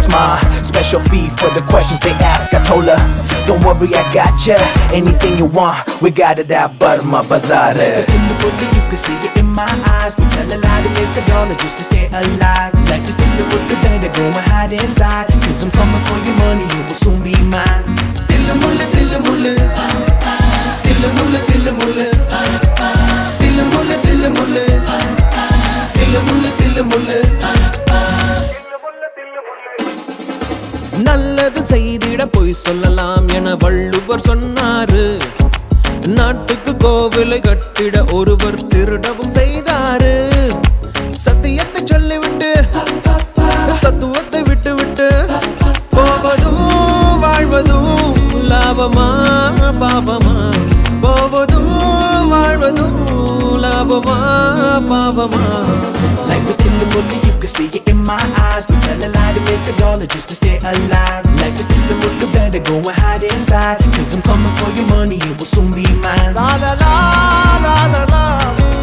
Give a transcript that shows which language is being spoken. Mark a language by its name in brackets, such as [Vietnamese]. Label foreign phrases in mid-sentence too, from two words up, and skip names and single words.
[English] My special fee for the questions they ask. I told her, don't worry, I got ya. Anything you want, we got it out, but my bazaar. It's in the movie, you can see it in my eyes. We tell a lie to make a dollar just to stay alive. Life is still a movie, better go and hide inside. Cause I'm coming for your money, it will soon be mine. Dilla mulla, dilla mulla. Dilla mulla, dilla mulla. Dilla mulla, dilla mulla. Dilla mulla, dilla mulla. [Tamil] நல்லது செய்திட பொய் சொல்லலாம் என வள்ளுவர் சொன்னாரு. நாட்டுக்கு கோவிலை கட்டிட ஒருவர் திருடவும் செய்தாரு. சத்தியத்தை சொல்லிவிட்டு தத்துவத்தை விட்டுவிட்டு போவதும் வாழ்வதும் லாபமா பாபமா. போவதும் வாழ்வதும் லாபமா பாபமா. [English] Life is still a movie, you can see it in my eyes. We tell a lie to make a dollar just to stay alive. Life is still a movie, better go and hide inside. Cause I'm coming for your money, it will soon be mine. La la la la la la.